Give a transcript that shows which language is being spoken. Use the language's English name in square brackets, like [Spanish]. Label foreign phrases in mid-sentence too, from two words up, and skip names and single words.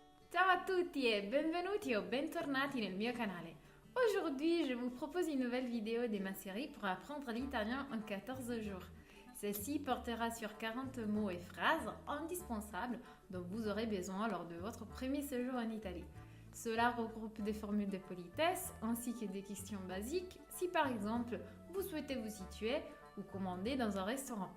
[Italian] Ciao a tutti et benvenuti o bentornati nel mio canale. [French] Aujourd'hui, je vous propose une nouvelle vidéo de ma série pour apprendre l'italien en 14 jours. Celle-ci portera sur 40 mots et phrases indispensables dont vous aurez besoin lors de votre premier séjour en Italie. Cela regroupe des formules de politesse ainsi que des questions basiques si par exemple vous souhaitez vous situer ou commander dans un restaurant.